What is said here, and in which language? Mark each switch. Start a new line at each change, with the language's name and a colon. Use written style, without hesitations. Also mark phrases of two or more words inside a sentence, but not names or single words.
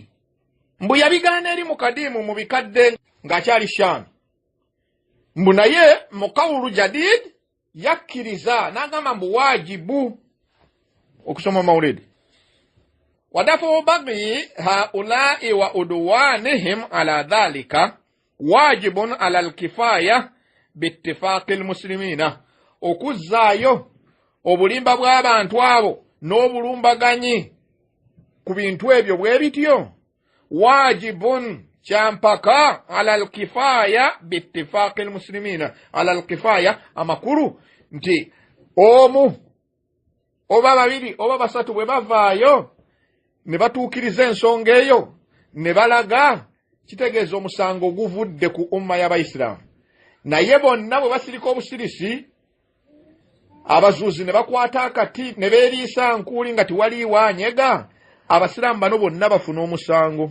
Ganda: Mbu yabigaana eri mu kadimu mu bikadde ng'akyali Sham. Mbu naye mu
Arabic: قول جديد
Ganda: yakkiriza n'agamba mbu wajibu okusoma mawuledi.
Arabic: ودفع بغي هؤلاء وعدوانهم على ذلك واجب على الكفاية باتفاق المسلمين.
Ganda: Okuzzaayo obulimba bw'abantu abo n'obulumbaganyi ku bintu ebyo bwe bityo wajibun, kyampaka,
Arabic: على الكفاية باتفاق المسلمين. على الكفاية
Ganda: amakulu nti omu oba babiri oba basatu bwe bavaayo ne batuukiriza ensonga eyo ne balaga, kitegeeza omusango guvudde ku umma y'Abayisiraamu. Naye bonna bwe basirika obusirisi, abazuuzi ne bakwata akati ne beeriisa nkuuli nga tiwaliiwo anyega, Abasiraamu bano bonna bafuna omusango.